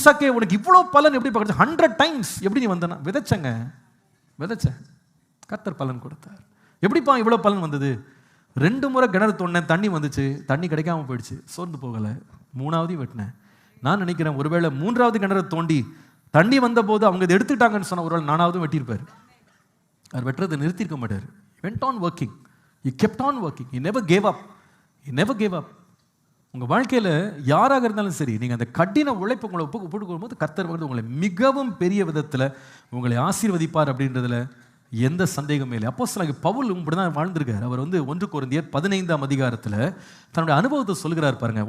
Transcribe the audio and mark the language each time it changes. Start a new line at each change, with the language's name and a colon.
Tamil: ஈசாக்கே உனக்கு இவ்வளோ பலன் எப்படி பார்க்க 100 டைம்ஸ் எப்படி நீ வந்தனா? விதைச்சேன், கர்த்தர் பலன் கொடுத்தார். எப்படிப்பா இவ்வளோ பலன் வந்தது? 2 முறை கிணறு தோண்டினேன், தண்ணி வந்துச்சு, தண்ணி கிடைக்காம போயிடுச்சு, சோர்ந்து போகலை, 3ஆவது வெட்டினேன். நான் நினைக்கிறேன் ஒருவேளை 3ஆவது கிணறு தோண்டி தண்ணி வந்த போது அவங்க இதை எடுத்துட்டாங்கன்னு சொன்ன ஒருவேளை 4ஆவது வெட்டியிருப்பார். அவர் வெட்டுறதை நிறுத்திருக்க மாட்டார்.
English: went on working, he kept on working, he never gave up.
Tamil: உங்கள் வாழ்க்கையில் யாராக இருந்தாலும் சரி, நீங்கள் அந்த கடின உழைப்பு உங்களை ஒப்புக்கொடுக்கும்போது கர்த்தர் உங்களை மிகவும் பெரிய விதத்தில் உங்களை ஆசீர்வதிப்பார் அப்படின்றதுல எந்த சந்தேகமே இல்லை. அப்போஸ்தலனாகிய பவுல் இப்படி தான் வாழ்ந்திருக்கார். அவர் 1 கொரிந்தியர் 15ஆம் அதிகாரத்தில் தன்னுடைய அனுபவத்தை சொல்கிறார் பாருங்க.